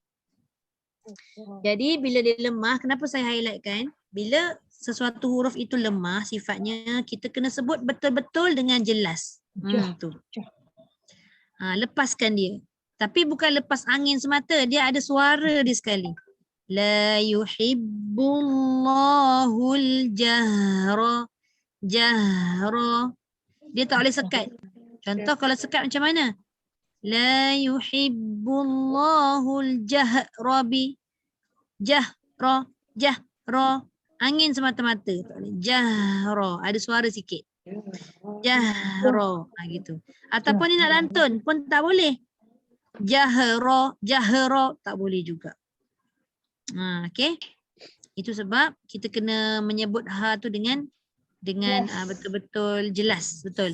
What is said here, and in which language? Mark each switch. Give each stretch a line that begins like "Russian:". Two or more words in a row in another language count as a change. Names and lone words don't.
Malay: Jadi bila dia lemah, kenapa saya highlightkan? Bila sesuatu huruf itu lemah sifatnya, kita kena sebut betul-betul dengan jelas. Tu. Lepaskan dia. Tapi bukan lepas angin semata, dia ada suara dia sekali.
Arabic: لا يحب الله الجهر.
Malay: Jahra. Dia tak boleh sekat. Contoh kalau sekat macam mana?
Arabic: لا يحب الله الجهر ب. الجهر. الجهر.
Malay: Angin semata-mata. Jahra. Ada suara sikit. Jahra. Gitu. Ataupun ni nak lantun pun tak boleh.
Arabic: الجهر، الجهر
Malay: tak boleh juga. Okey. Itu sebab kita kena menyebut ha tu dengan betul-betul jelas, betul.